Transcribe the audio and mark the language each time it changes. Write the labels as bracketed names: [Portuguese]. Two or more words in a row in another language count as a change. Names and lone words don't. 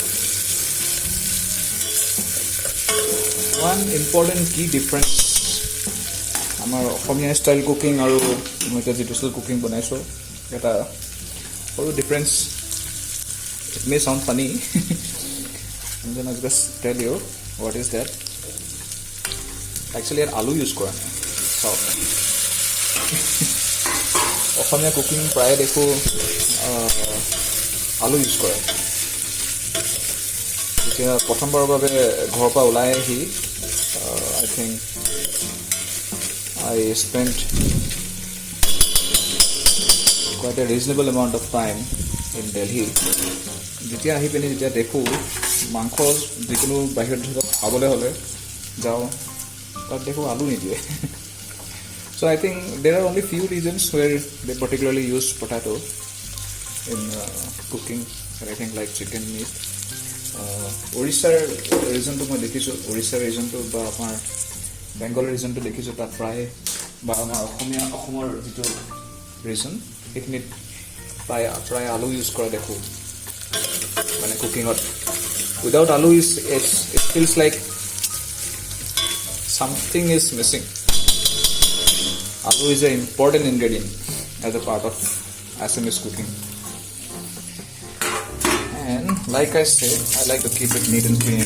[English] one important [Assamese] কি ডিফাৰেঞ্চ আমাৰ অসমীয়া [English] style cooking [Assamese] আৰু মই এতিয়া যিটো [English] style cooking [Assamese] বনাইছোঁ এটা সৰু ডিফাৰেঞ্চ [English] it may sound funny I'm gonna just tell you what is that actually [Assamese] ইয়াত আলু ইউজ কৰা নাই চাওক অসমীয়া কুকিং প্ৰায় দেখোঁ আলু ইউজ কৰে এতিয়া প্ৰথমবাৰৰ বাবে ঘৰৰ পৰা ওলাই আহি [English] I think I spent quite a reasonable amount of time in Delhi [Assamese] যেতিয়া আহি পিনি যেতিয়া দেখোঁ মাংস যিকোনো বাহিৰত ধৰক খাবলৈ হ'লে যাওঁ তাত দেখোঁ আলু নিদিয়ে [English] So I think there are only few regions where they particularly use potato in cooking anything like chicken meat. [Assamese] Orissa region to মই দেখিছোঁ Orissa region to বা আমাৰ Bengal region to দেখিছোঁ তাত প্ৰায় বা আমাৰ অসমৰ যিটো region এইখিনিত প্ৰায় আলু ইউজ কৰা দেখোঁ মানে কুকিঙত without আলু [English] it feels like something is missing. Aloo is an important ingredient as a part of Assamese cooking. And like I said, I like to keep it neat and clean.